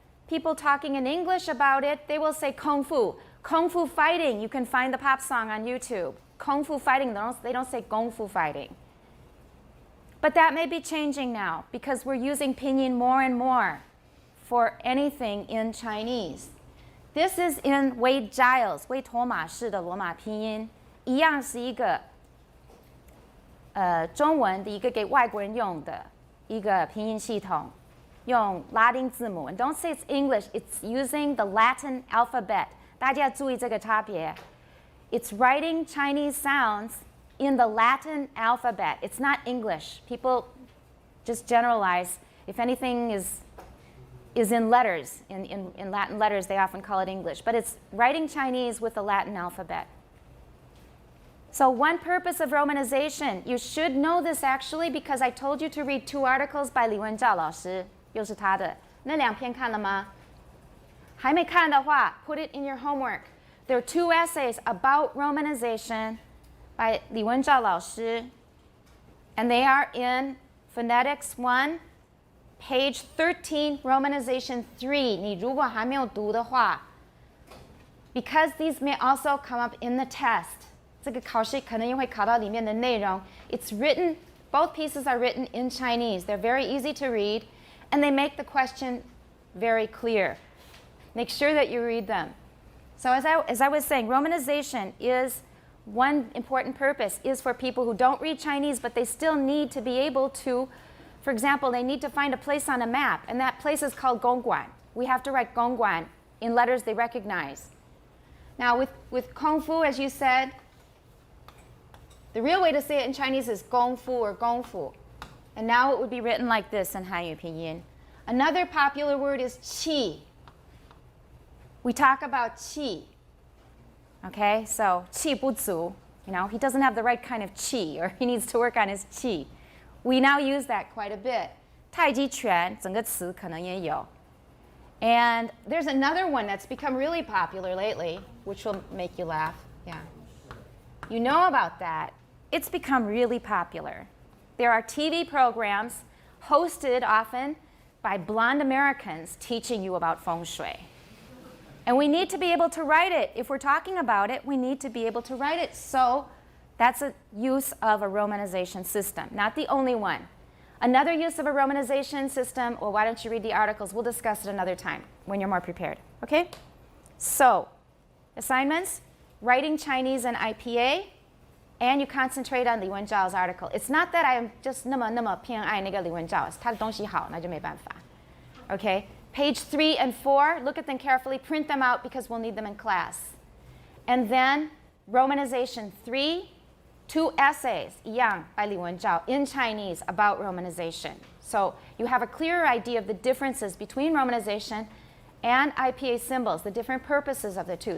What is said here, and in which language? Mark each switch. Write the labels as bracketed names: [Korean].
[English] people talking in English about it, they will say kung fu. Kung fu fighting, you can find the pop song on YouTube. Kung fu fighting, they don't say kung fu fighting. But that may be changing now because we're using pinyin more and more for anything in Chinese. This is in Wade Giles, [Chinese] 魏妥玛式的罗马拼音，一样是一个中文的一个给外国人用的一个拼音系统，用拉丁字母。 [English] And don't say it's English, it's using the Latin alphabet. [Chinese] 大家注意这个差別。 [English] It's writing Chinese sounds in the Latin alphabet. It's not English. People just generalize. If anything is in letters, in Latin letters, they often call it English. But it's writing Chinese with the Latin alphabet. So one purpose of romanization, you should know this actually because I told you to read 2 articles by 李文照老师， [Chinese] 又是他的。那2篇看了吗？还没看的话 [English] put it in your homework. There are 2 essays about romanization by 李文照老师, and they are in Phonetics 1, page 13, Romanization 3. [Chinese] 你如果还没有读的话 [English] because these may also come up in the test. [Chinese] 这个考试可能也会考到里面的内容. [English] It's written, both pieces are written in Chinese. They're very easy to read, and they make the question very clear. Make sure that you read them. So as I was saying, romanization is one important purpose is for people who don't read Chinese, but they still need to be able to, for example, they need to find a place on a map, and that place is called Gongguan. We have to write Gongguan in letters they recognize. Now with Kung Fu, as you said, the real way to say it in Chinese is Gong Fu or Gong Fu. And now it would be written like this in Hanyu Pinyin. Another popular word is qi. We talk about qi. Okay, so [Chinese] qi bu zu, [English] he doesn't have the right kind of qi, or he needs to work on his qi. We now use that quite a bit. [Chinese] 太极拳整个词可能也有. [English] And there's another one that's become really popular lately, which will make you laugh. Yeah. You know about that. It's become really popular. There are TV programs hosted often by blonde Americans teaching you about feng shui. And we need to be able to write it. If we're talking about it, we need to be able to write it. So that's a use of a romanization system, not the only one. Another use of a romanization system, well, why don't you read the articles? We'll discuss it another time when you're more prepared. Okay? So, assignments, writing Chinese and IPA, and you concentrate on Li Wenzhao's article. It's not that I am just [Chinese] 那么偏爱那个李文照，他的东西好，那就没办法. [English] Okay? Page 3 and 4, look at them carefully, print them out because we'll need them in class. And then romanization 3, 2 essays, 一样 by Li Wenzhao, in Chinese about romanization. So you have a clearer idea of the differences between romanization and IPA symbols, the different purposes of the two.